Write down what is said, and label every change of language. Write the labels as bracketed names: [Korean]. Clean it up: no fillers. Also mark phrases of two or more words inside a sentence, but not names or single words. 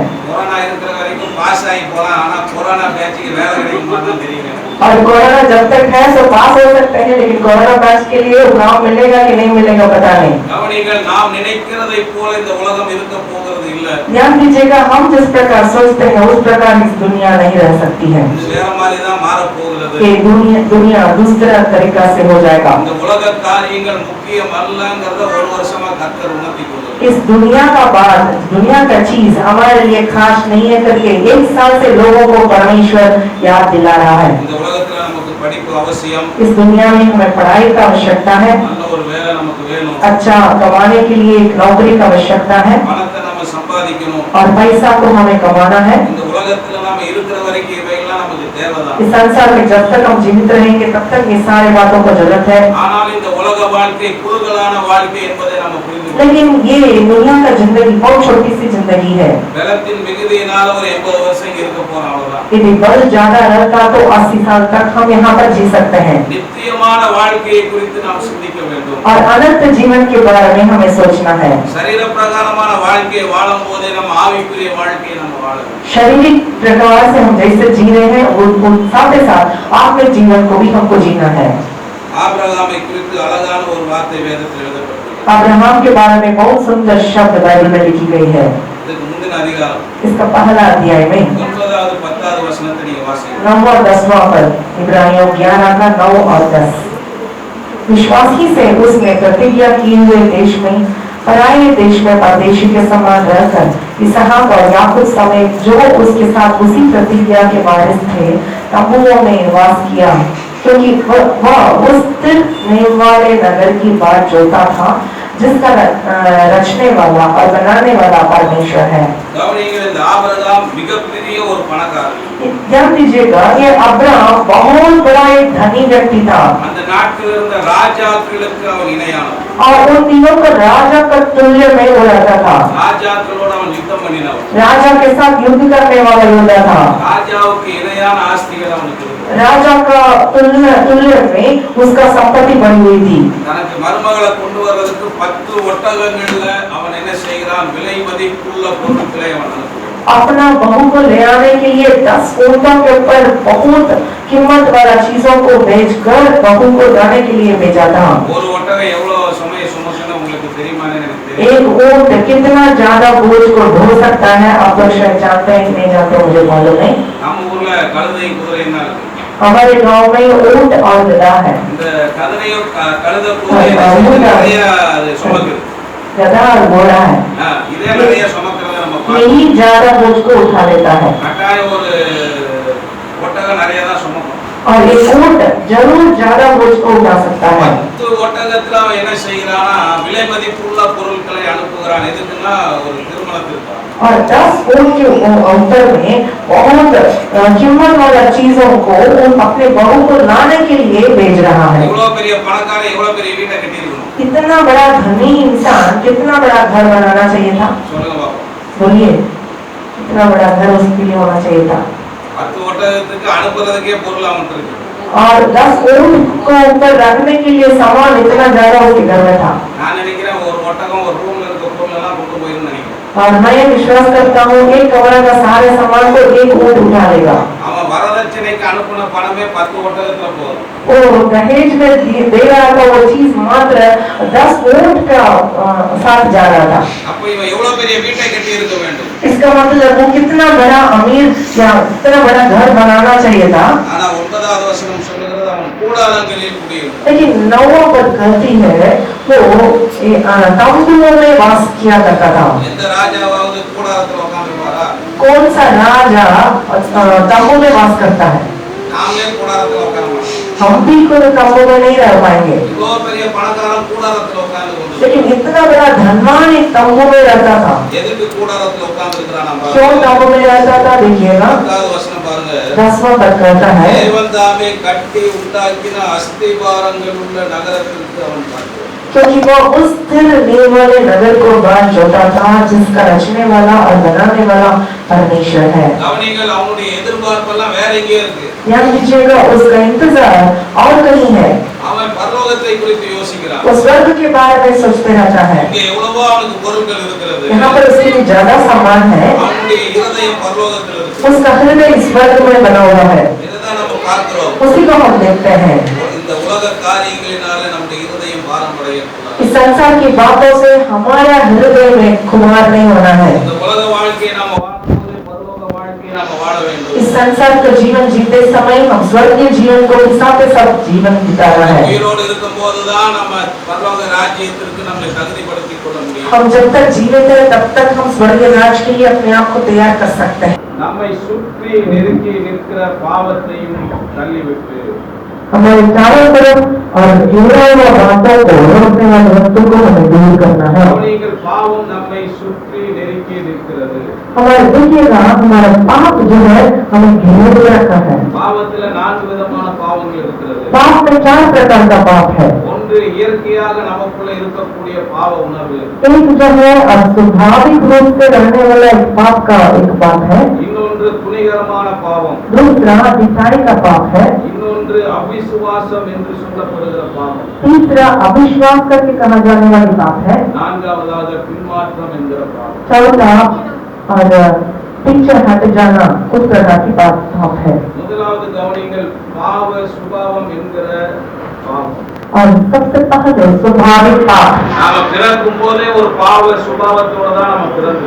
[Tamil] கொரோனா இருக்கிற வரைக்கும் பாஸ் ஆகி போலாம், ஆனா கொரோனா பேட்சுக்கு வேலை கிடைக்குமான்னு தெரியல. [Hindi] और कोरोना जब तक है तो पास हो सकते हैं, लेकिन कोरोना बैच के लिए नाम मिलेगा कि नहीं मिलेगा पता नहीं। [Tamil] கவனிங்கள், நாம் நினைக்கிறதை போல இந்த உலகம் இருக்க போகிறது இல்ல. [Hindi] ध्यान दीजिएगा, हम जिस प्रकार सोचते हैं उस प्रकार इस दुनिया नहीं रह सकती है। [Tamil] இது வேற மாதிரி தான் மாற போகிறது. [Hindi] ये दुनिया दूसरा तरीका से हो जाएगा। [Tamil] இந்த உலக காரியங்கள் முக்கியம் அல்லங்கறத ஒரு வருஷமா கர்த்தர் உணர்த்தி கொடுத்தார். [Hindi] इस दुनिया का बात, दुनिया का चीज हमारे लिए खास नहीं है करके 1 साल से लोगों को परमेश्वर याद दिला रहा है। [Tamil] இந்த உலகத்துல நமக்கு படிப்பு அவசியம். [Hindi] इस दुनिया में हमें पढ़ाई का आवश्यकता है, [Tamil] நல்ல ஒரு வேலை நமக்கு வேணும். [Hindi] अच्छा कमाने के लिए एक नौकरी की आवश्यकता है [Tamil] பணத்தை நம்ம சம்பாதிக்கணும். [Hindi] और पैसा को हमें कमाना है। [Tamil] இந்த உலகத்துல நாம இருக்கிற வரைக்கும் இவையெல்லாம் நமக்கு தேவைதான். [Hindi] इस संसार में जब तक हम जीवित रहेंगे तब तक ये सारी बातों को जरूरत है। [Tamil] ஆனால் இந்த உலக வாழ்க்கை குறுகலான வாழ்க்கை என்பதை நம்ம புரிந்து கொள்ளணும். [Hindi] लेकिन ये दुनिया का जिंदगी बहुत छोटी सी जिंदगी है। [Tamil] பலத்தின் மிகுதியினால ஒரு 80 வருஷம் இருக்க போறோம், அவ்வளவுதான். [Hindi] यदि बल ज्यादा रहता तो 80 साल तक हम यहाँ पर जी सकते हैं। [Tamil] நித்தியமான வாழ்க்கையை குறித்து நாம் சிந்திக்க வேண்டும். [Hindi] और अनंत जीवन के बारे में हमें सोचना है। [Tamil] சரீர பிரகாரமான வாழ்க்கையை வாழும் போதே நம்ம ஆவிக்குரிய வாழ்க்கையை நம்ம வாழணும். [Hindi] शारीरिक प्रकार से हम जैसे जी रहे हैं उन साथ ही साथ आत्मिक जीवन को भी हमको जीना है। [Tamil] ஆபிரகாமை குறித்து அழகான ஒரு வார்த்தை வேதத்தில் எழுதப்பட்டிருக்கு. [Hindi] अब्राहम के बारे में बहुत सुंदर शब्द बाइबल में लिखी गई है। [Tamil] இதுக்கு முந்தின அதிகாரம் [Hindi] इसका पहला अध्याय में [Tamil] 9வது 10வது வசனத்தை நீங்க வாசிங்க. [Hindi] 9वां 10वां पद, इब्रानियों 11 का 9 और 10। विश्वास ही से उसने प्रतिज्ञा किए हुए देश में, पराये देश में परदेशी के समान रहकर इसहाक और याकूब समेत जो उसके साथ उसी प्रतिज्ञा के वारिस थे तंबुओं में निवास किया, क्योंकि वह उस स्थिर नींव वाले नगर की बाट जोता था जिसका रचने वाला और बनाने वाला परमेश्वर है। [Tamil] கவனிங்கள், இந்த ஆபிரகாம் மிகப்பெரிய ஒரு பணக்காரன். [Hindi] ध्यान दीजिएगा, ये अब्राहम बहुत बड़ा एक धनी व्यक्ति था [Tamil] அந்த நாட்டில் இருந்த ராஜாக்களுக்கு அவன் இணையானவன். [Hindi] और उन तीनों को राजा का तुल्य में वो रहता था। [Tamil] ராஜாக்களோட அவன் யுத்தம் பண்ணினவன். [Hindi] राजा के साथ युद्ध करने वाला योद्धा था। [Tamil] ராஜாவுக்கு இணையான ஆஸ்திகள் அவனுக்கு இருந்தது. [Hindi] राजा का तुल्य में उसका संपत्ति बनी हुई थी। [Tamil] தனக்கு மருமகளை கொண்டு வர்றதுக்கு 10 ஒட்டகங்கள்ல அவன் என்ன செய்கிறான், விலை மதிப்புள்ள பொருட்களை அவன் அனுப்புகிறான். [Hindi] अपना बहू को ले आने के लिए 10 ऊँटों के ऊपर बहुत कीमत वाला चीजों को बेचकर बहू को लाने के लिए भेजा था। [Tamil] ஒரு ஒட்டகம் எவ்வளவு சுமையை சுமக்குன்னு உங்களுக்கு தெரியுமான்னு எனக்கு தெரியும். [Hindi] एक ऊँट कितना ज्यादा बोझ को ढो सकता है, आप लोग शायद जानते हैं कि नहीं जानते, मुझे मालूम नहीं। [Tamil] நம்ம ஊர்ல கழுதை குதிரை என்ன இருக்கு. [Hindi] हमारे गांव में ऊँट और गधा है। [Tamil] இந்த கழுதையோ கழுதை குதிரை நிறைய அது சுமக்குது. [Hindi] गधा और घोड़ा है, [Tamil] இதே நிறைய சுமக்கிறத நம்ம பார்க்கிறோம். [Hindi] यही ज्यादा बोझ को उठा लेता है। [Tamil] கட்டாயம் ஒரு ஒட்டகம் நிறைய தான் சுமக்கும். [Hindi] और ये ऊँट जरूर ज्यादा बोझ को उठा सकता है। [Tamil] 10 ஒட்டகத்துல அவன் என்ன செய்யறானா, விலை மதிப்புள்ள பொருட்களை அனுப்புகிறான். எதுக்குன்னா ஒரு திருமணத்திற்கு. [Hindi] और 10 ऊँट के ऊपर में बहुत कीमत वाला चीजों को अपने बहू को लाने के लिए भेज रहा है। [Tamil] எவ்வளவு பெரிய பணக்காரன் எவ்வளவு பெரிய வீட்டை கட்டியிருக்கணும். [Hindi] कितना बड़ा धनी इंसान कितना बड़ा घर बनाना चाहिए था, [Tamil] சொல்லுங்க பாப்போம். [Hindi] बोलिए, कितना बड़ा घर उसके लिए होना चाहिए था। [Tamil] 10 ஒட்டகத்துக்கு அனுப்புறதுக்கே பொருள் அவன்கிட்ட இருக்கு. [Hindi] और 10 ऊँट को ऊपर रखने के लिए सामान इतना ज्यादा उसके घर में था। [Tamil] நான் நினைக்கிறேன் ஒரு ஒட்டகம் ஒரு ரூம்ல இருக்க பொருள் எல்லாம் கொண்டு போயிருன்னு நினைக்கிறேன். [Hindi] और मैं विश्वास करता हूँ एक कमरा का सारे सामान को एक ऊँट उठा लेगा। [Tamil] அவன் வரதட்சணைக்கு அனுப்புன பணமே 10 ஒட்டகத்துல போதும். [Hindi] वो दहेज में दे रहा था वो चीज मात्र 10 ऊँट का साथ जा रहा था। [Tamil] அப்ப இவன் எவ்வளவு பெரிய வீட்டை கட்டி இருக்க வேண்டும். [Hindi] इसका मतलब वो कितना बड़ा अमीर या कितना बड़ा घर बनाना चाहिए था। [Tamil] ஆனா 9வது வசனம் சொல்லுகிறது அவன் கூடாரங்களில் குடியிருந்தான். [Hindi] लेकिन 9वां पद कहती है वो तंबुओं में वास किया करता था। [Tamil] எந்த ராஜாவாவது கூடாரத்துல உட்கார்ந்திருப்பாரா? [Hindi] कौन सा राजा तंबू में वास करता है? [Tamil] நாமளே கூடாரத்துல உட்கார மாட்டோம். [Hindi] हम भी कोई तंबू में नहीं रह पाएंगे। [Tamil] இவ்வளவு பெரிய பணக்காரன் கூடாரத்துல உட்கார்ந்து கொண்டு [Hindi] लेकिन इतना बड़ा धनवान एक तंबू में रहता था। [Tamil] எதுக்கு கூடாரத்துல உட்கார்ந்து இருக்கிறான்? [Hindi] क्यों तंबू में रहता था? देखिएगा [Tamil] 10வது வசனம் பாருங்க. [Hindi] 10वां पद कहता है [Tamil] தேவன் தாமே கட்டி உண்டாக்கின அஸ்திபாரங்கள் உள்ள நகரத்திற்கு அவன் பார்த்தான். [Hindi] क्योंकि वो उस स्थिर नींव वाले नगर को बांध जोता था जिसका रचने वाला और बनाने वाला परमेश्वर है। [Tamil] கவனிங்கள், அவனுடைய எதிர்பார்ப்பெல்லாம் வேற எங்கேயோ இருக்கு. [Hindi] ध्यान दीजिएगा उसका इंतजार और कहीं है। [Tamil] அவன் பரலோகத்தை குறித்து யோசிக்கிறான். [Hindi] वो स्वर्ग के बारे में सोचते रहता है। [Tamil] இங்கே எவ்வளவோ அவனுக்கு பொருட்கள் இருக்கிறது. [Hindi] यहाँ पर उसके लिए ज्यादा सामान है। [Tamil] அவனுடைய இருதயம் பரலோகத்தில் இருக்கு. [Hindi] उसका हृदय स्वर्ग में बना हुआ है। [Tamil] இதுதான் நம்ம பார்க்கிறோம். [Hindi] उसी को हम देखते हैं। [Tamil] இந்த உலக காரியங்களினால நம்முடைய இருதயம் பாரம்பரியக்கூடாது. [Hindi] इस संसार की बातों से हमारा हृदय में खुमार नहीं होना है। [Tamil] இந்த உலக வாழ்க்கையை நாம வாழும்போது பரலோக வாழ்க்கையை நாம வாழ வேண்டும். [Hindi] इस संसार का जीवन जीते समय हम स्वर्गीय जीवन को साथ साथ जीवन बिताना है। [Tamil] உயிரோடு இருக்கும்போதுதான் நம்ம பரலோக ராஜ்யத்திற்கு நம்மை தகுதிப்படுத்திக் கொள்ள முடியும். [Hindi] हम जब तक जीवित हैं तब तक हम स्वर्गीय राज के लिए अपने आप को तैयार कर सकते हैं। [Tamil] நம்மை சுற்றி நெருக்கி நிற்கிற பாவத்தையும் தள்ளிவிட்டு [Hindi] हमारे चारों तरफ और जुड़ा हुआ बातों को रोकने वाले वस्तु को हमें दूर करना है। [Tamil] கவனிங்கள், பாவம் நம்மை சுற்றி நெருக்கி நிற்கிறது. [Hindi] हमारे देखिएगा हमारा पाप जो है हमें घेरे हुए रखा है। [Tamil] பாவத்துல 4 விதமான பாவங்கள் இருக்கிறது. [Hindi] पाप में 4 प्रकार का पाप है। [Tamil] ஒன்று இயற்கையாக நமக்குள்ள இருக்கக்கூடிய பாவ உணர்வு. [Hindi] एक जो है स्वाभाविक रूप से रहने वाला एक पाप का एक पाप है। [Tamil] இன்னொன்று துணிகரமான பாவம். [Hindi] दूसरा दिखाई का पाप है। [Tamil] இன்னொன்று அவிசுவாசம் என்று சொல்லப்படுகிற பாவம். [Hindi] तीसरा अविश्वास करके कहा जाने वाली पाप है। [Tamil] நான்காவதாக பின்மாற்றம் என்கிற பாவம். [Hindi] चौथा और पीछे हट जाना उस प्रकार की पाप है। [Tamil] முதலாவது கவனிங்கள், பாவ சுபாவம் என்கிற பாவம். [Hindi] और सबसे पहले स्वाभाविक पाप। [Tamil] நாம பிறக்கும் போதே ஒரு பாவ சுபாவத்தோட தான் நம்ம பிறந்தோம்.